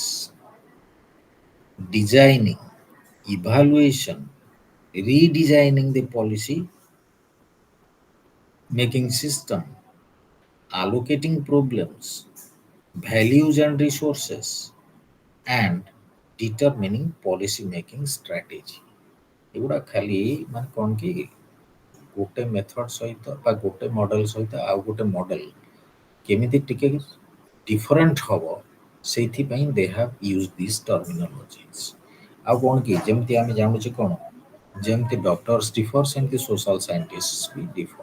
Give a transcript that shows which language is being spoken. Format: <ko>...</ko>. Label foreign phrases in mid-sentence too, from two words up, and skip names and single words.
<en>Designing. Evaluation. Redesigning the policy making system. Allocating problems. Values and resources. And determining policy making strategy.</en> <or>ଏଗୁଡ଼ା ଖାଲି ମାନେ କ'ଣ କି ଗୋଟେ ମେଥଡ଼ ସହିତ ବା ଗୋଟେ ମଡେଲ ସହିତ ଆଉ ଗୋଟେ ମଡେଲ କେମିତି ଟିକେ ଡିଫରେଣ୍ଟ ହବ, ସେଇଥିପାଇଁ</or> <en>they have use this terminologies.</en> <or>ଆଉ କ'ଣ କି ଯେମିତି ଆମେ ଜାଣୁଛେ କ'ଣ, ଯେମିତି</or> <en>doctors differ</en> <or>ସେମିତି</or> <en>social scientist</en> <or>ବି ଡିଫର।</or>